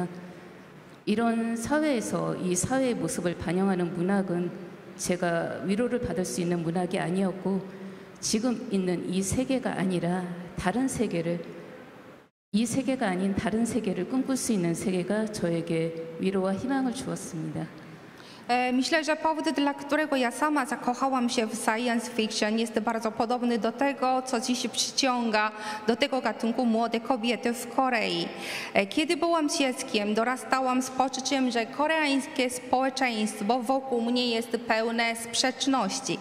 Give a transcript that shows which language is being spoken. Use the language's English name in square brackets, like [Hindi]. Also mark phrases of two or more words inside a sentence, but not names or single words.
[Korean] 이런 사회에서 이 사회의 모습을 반영하는 문학은 제가 위로를 받을 수 있는 문학이 아니었고 지금 있는 이 세계가 아니라 다른 세계를 이 세계가 아닌 다른 세계를 꿈꿀 수 있는 세계가 저에게 위로와 희망을 주었습니다. [Polish] Myślę, że powód, dla którego ja sama zakochałam się w [English] science fiction, [Polish] jest bardzo podobny do tego, co dziś przyciąga do tego gatunku młode kobiety w Korei. Kiedy byłam dzieckiem, dorastałam z poczuciem, że koreańskie społeczeństwo wokół mnie jest pełne sprzeczności.